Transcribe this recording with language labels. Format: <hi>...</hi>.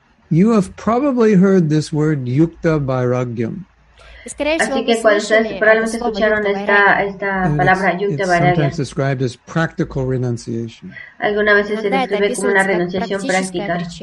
<en>You have probably heard this word yukta vairagyam.</en> <es>Así que probablemente escucharon esta palabra yukta vairagya.</es> <en>Sometimes described as practical renunciation.</en> <es>Algunas veces se describe como una renunciación práctica.</es>